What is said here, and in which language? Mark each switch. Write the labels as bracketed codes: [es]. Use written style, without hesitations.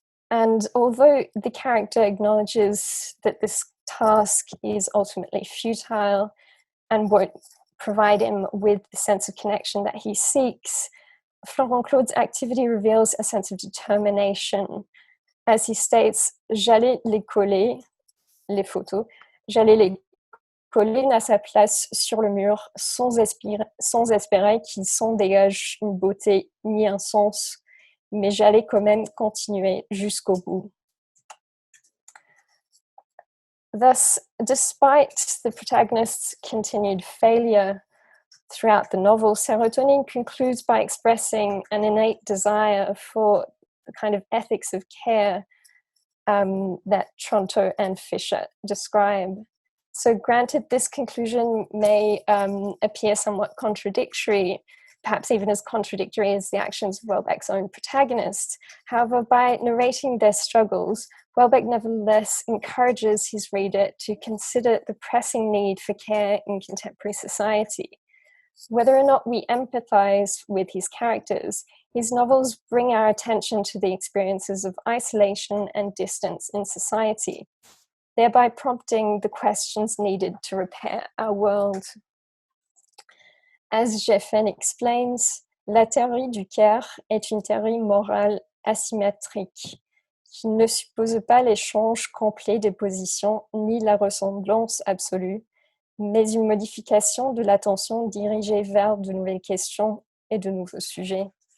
[en] And although the character acknowledges that this task is ultimately futile and won't provide him with the sense of connection that he seeks, Florent-Claude's activity reveals a sense of determination. As he states, [fr] j'allais les coller, les photos, j'allais les coller à sa place sur le mur sans espérer qu'ils s'en dégagent une beauté ni un sens, mais j'allais quand même continuer jusqu'au bout. [en] Thus, despite the protagonist's continued failure throughout the novel, Serotonin concludes by expressing an innate desire for the kind of ethics of care that Tronto and Fisher describe. So granted, this conclusion may appear somewhat contradictory, perhaps even as contradictory as the actions of Welbeck's own protagonist. However, by narrating their struggles, Welbeck nevertheless encourages his reader to consider the pressing need for care in contemporary society. Whether or not we empathize with his characters, his novels bring our attention to the experiences of isolation and distance in society, thereby prompting the questions needed to repair our world. As Geffen explains, [fr] la théorie du care est une théorie morale asymétrique qui ne suppose pas l'échange complet des positions ni la ressemblance absolue, mais une modification de l'attention dirigée vers de nouvelles questions et de nouveaux sujets.